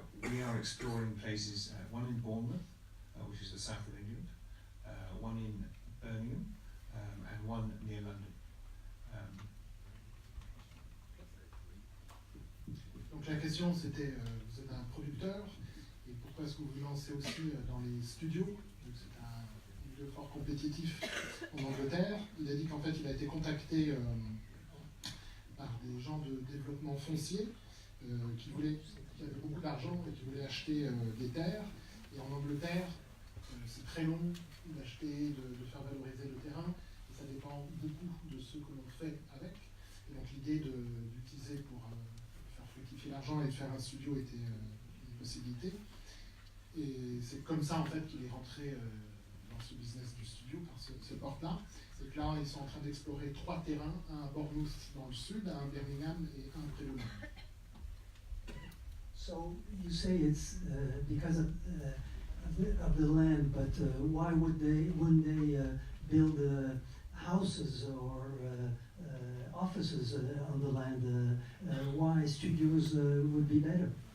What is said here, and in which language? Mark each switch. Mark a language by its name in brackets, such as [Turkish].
[English] We are exploring places, one in Bournemouth, which is the south of England, one in Birmingham, and one near London. [French] Donc la question c'était, vous êtes un producteur, et pourquoi est-ce que vous vous lancez aussi dans les studios? Donc c'est un milieu fort compétitif en Angleterre. Il a dit qu'en fait il a été contacté par des gens de développement foncier qui avaient beaucoup d'argent et qui voulaient acheter des terres. Et en Angleterre, c'est très long d'acheter, de faire valoriser le terrain, et ça dépend beaucoup de ce que l'on fait avec. Et donc l'idée d'utiliser pour faire fructifier l'argent et de faire un studio était une possibilité. Et c'est comme ça en fait qu'il est rentré dans ce business du studio, par ce porte-là. Et que là, ils sont en train d'explorer 3 terrains, un à Bournemouth dans le sud, un à Birmingham et un près de Londres. [English] So you say it's because of the land, but why wouldn't they build houses or offices on the land? Why studios would be better?